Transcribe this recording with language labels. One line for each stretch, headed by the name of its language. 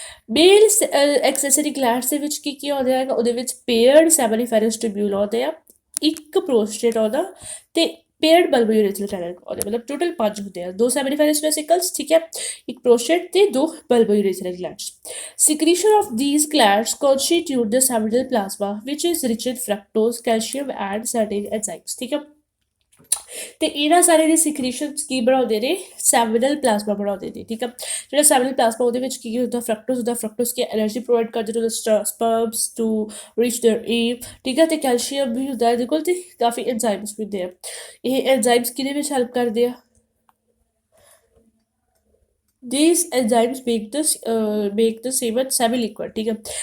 Punjabi: ਮੇਲ accessory glands ਦੇ ਵਿੱਚ ਕੀ ਆਉਂਦਾ ਹੈਗਾ, ਉਹਦੇ ਵਿੱਚ ਪੇਅਰਡ ਸੈਮਨੀਫੈਰਸ ਟਿਊਬਿਊਲ ਆਉਂਦੇ ਆ, ਇੱਕ ਪ੍ਰੋਸਟੇਟ ਆਉਂਦਾ, ਤੇ ਪੇਅਰਡ ਬਲਬੋਯੂਰੇਥਰਲ ਗਲੈਂਡ ਆਉਂਦੇ, ਮਤਲਬ ਟੋਟਲ 5 ਹੁੰਦੇ ਆ, 2 ਸੈਮਨੀਫੈਰਸ ਵੈਸਿਕਲਸ, ਠੀਕ ਹੈ, ਇੱਕ ਪ੍ਰੋਸਟੇਟ ਤੇ 2 ਬਲਬੋਯੂਰੇਥਰਲ glands.
English: Secretion of these glands constitute the seminal plasma, which is rich in fructose, calcium, and certain enzymes, ਠੀਕ ਹੈ।
Punjabi: ਤੇ ਇਹਨਾਂ ਸਾਰੇ ਦੇ ਸਿਕ੍ਰੀਸ਼ਨਸ ਕੀ ਬਣਾਉਂਦੇ ਨੇ, ਸੈਮੀਨਲ ਪਲਾਜ਼ਮਾ ਬਣਾਉਂਦੇ ਨੇ, ਠੀਕ ਆ। ਜਿਹੜਾ ਸੈਮੀਨਲ ਪਲਾਜ਼ਮਾ ਉਹਦੇ ਵਿੱਚ ਕੀ ਹੁੰਦਾ, ਫਰਕਟੋਜ਼ ਹੁੰਦਾ, ਫਰਕਟੋਜ਼ ਕੀ ਐਨਰਜੀ ਪ੍ਰੋਵਾਈਡ ਕਰਦੇ
English: to the sperms to reach their aim,
Punjabi: ਠੀਕ ਆ। ਤੇ ਕੈਲਸ਼ੀਅਮ ਵੀ ਹੁੰਦਾ ਇਹਦੇ ਕੋਲ, ਤੇ ਕਾਫੀ ਐਂਜ਼ਾਈਮਸ ਵੀ ਹੁੰਦੇ ਆ। ਇਹ ਐਂਜ਼ਾਈਮਸ ਕਿਹਦੇ ਵਿੱਚ ਹੈਲਪ ਕਰਦੇ ਆ,
English: these enzymes make the semen semi liquid,
Punjabi: ਠੀਕ ਆ।